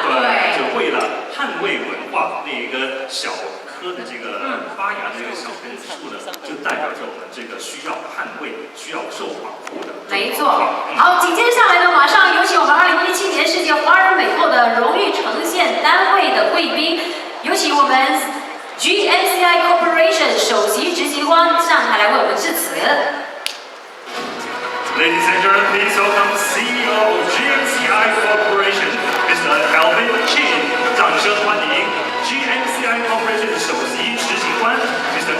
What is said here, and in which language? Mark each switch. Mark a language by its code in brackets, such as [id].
[zh] 对，就为了捍卫文化那一个小棵的这个发芽的这个小根树呢，就代表着我们这个需要捍卫、需要受保护的。没错。好，紧接着下来呢，马上有请我们2017年世界华人美后的荣誉呈现单位的贵宾，有请我们 GMCI Corporation 首席执行官上台来为我们致辞。 [en] Ladies and gentlemen, please welcome CEO of GMCI Corporation, Mr. Calvin Qian. [zh] 掌声欢迎 GMCI Corporation 首席执行官 Mr.